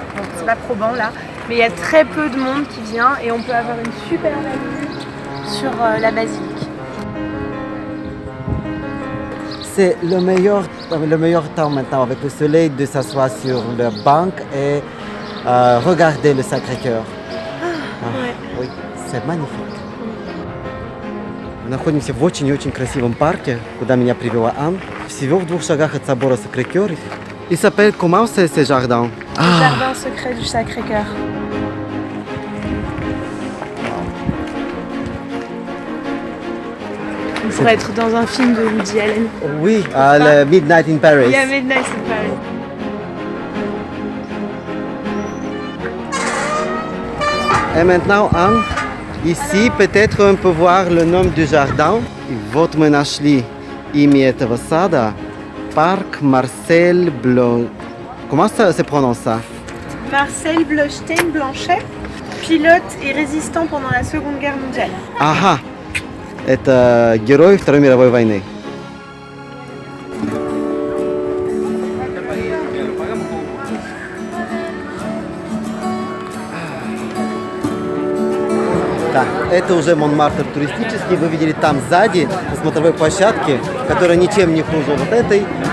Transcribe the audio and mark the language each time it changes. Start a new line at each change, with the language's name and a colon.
French: Bon, c'est pas probant là, mais il y a très peu de monde qui vient et on peut avoir une super belle vue sur la basilique. C'est le meilleur temps maintenant avec le soleil de s'asseoir sur la banque et regarder le Sacré-Cœur. Oui, c'est magnifique.
Russian: Мы находимся в очень красивом парке, куда меня привела Анne. Всего в 2 шагах от собора Сакрé-Cœur.
French: Il s'appelle comment ce jardin? Le jardin secret du Sacré-Cœur. Il pourrait être dans un film de Woody Allen. Oui, le Midnight in Paris. Il y a Midnight in Paris. Et maintenant, Anne, ici, peut-être on peut voir le nom du jardin.
Russian: И вот мы нашли имя этого сада.
French: Parc Marcel Blanc. Comment ça se prononce ça? Marcel Blostein Blanchet, pilote et résistant pendant la Seconde Guerre mondiale.
Russian: Ага, это герой Второй мировой войны. Да, это уже Монмартр туристический. Вы видели там сзади, на смотровой площадке, которая ничем не хуже вот этой.